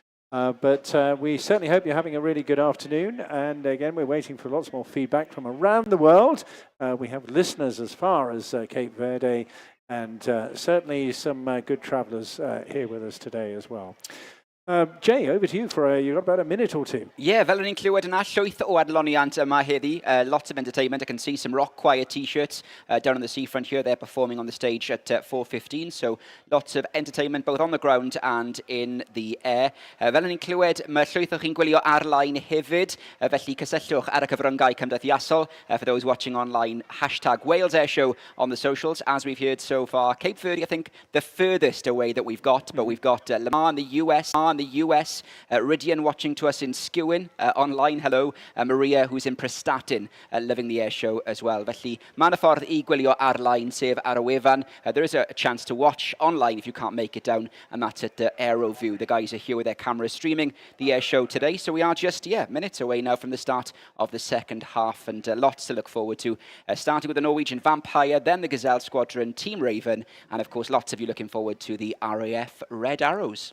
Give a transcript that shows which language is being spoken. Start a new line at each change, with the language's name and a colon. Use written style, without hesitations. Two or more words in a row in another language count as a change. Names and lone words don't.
English: But we certainly hope you're having a really good afternoon. And again, we're waiting for lots more feedback from around the world. We have listeners as far as Cape Verde, and certainly some good travellers here with us today as well. Jay, over to you for you've got about a minute or two. Yeah,
Welsh: fel o'n i'n clywed yna, llwyth o adloniant yma heddi.
English: Lots of entertainment. I can see some Rock Choir t-shirts down on the seafront here. They're performing on the stage at 4:15. So lots of entertainment both on the ground and in the air.
Welsh: Fel o'n i'n clywed, mae llwyth o chi'n gwylio ar-line hefyd. Felly cysylltwch ar y cyfryngau cymdeithiasol.
English: For those watching online, hashtag Wales Airshow on the socials. As we've heard so far, Cape Verde, I think, the furthest away that we've got. But we've got Lamar in the US, Rydian watching to us in Skewin online. Hello, Maria, who's in Prestatyn, loving the air show as well.
Welsh: Felly, mae'n ffordd I gwylio ar-line, sef ar y wefan.
English: There is a chance to watch online if you can't make it down, and that's at Aero View. The guys are here with their cameras streaming the air show today. So we are just, minutes away now from the start of the second half, and lots to look forward to. Starting with the Norwegian Vampire, then the Gazelle Squadron, Team Raven, and of course, lots of you looking forward to the RAF Red Arrows.